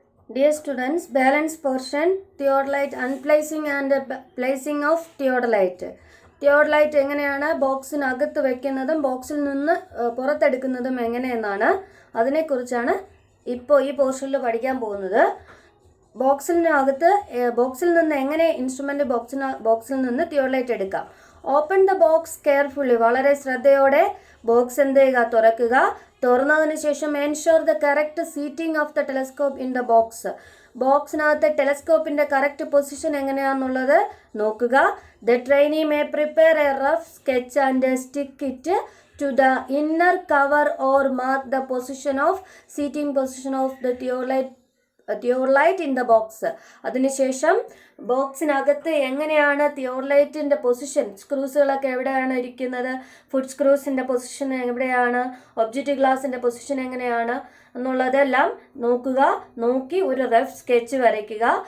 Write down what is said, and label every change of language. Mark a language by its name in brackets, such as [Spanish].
[English] Dear students, balance portion, theodolite unplacing and placing of theodolite. [Malayalam] Theodolite എങ്ങനെയാണ് ബോക്സിനകത്ത് വെക്കുന്നതും ബോക്സിൽ നിന്ന് പുറത്തെടുക്കുന്നതും എങ്ങനെയെന്നാണ് അതിനെക്കുറിച്ചാണ് ഇപ്പോൾ ഈ പോർഷനിൽ പഠിക്കാൻ പോകുന്നത്. ബോക്സിൽ നിന്ന് എങ്ങനെ ഇൻസ്ട്രുമെൻ്റ് ബോക്സിൽ നിന്ന് തിയോഡലൈറ്റ് എടുക്കാം. [English] open the box carefully, [Malayalam] വളരെ ശ്രദ്ധയോടെ ബോക്സ് എന്ത് ചെയ്യുക, തുറക്കുക. തുറന്നതിന് ശേഷം [English] Ensure the correct seating of the telescope in the box. [Malayalam] ബോക്സിനകത്ത് ടെലസ്കോപ്പിൻ്റെ കറക്റ്റ് പൊസിഷൻ എങ്ങനെയാണെന്നുള്ളത് നോക്കുക. [English] The trainee may prepare a rough sketch and stick it to the inner cover or mark the seating position of the theodolite in the box. [Malayalam] അതിനുശേഷം ബോക്സിനകത്ത് എങ്ങനെയാണ് തിയോഡലൈറ്റിൻ്റെ position, സ്ക്രൂസുകളൊക്കെ എവിടെയാണ് ഇരിക്കുന്നത്, food സ്ക്രൂസിൻ്റെ position എവിടെയാണ്, object ഗ്ലാസിൻ്റെ position എങ്ങനെയാണ് എന്നുള്ളതെല്ലാം നോക്കി ഒരു റഫ് സ്കെച്ച് വരയ്ക്കുക.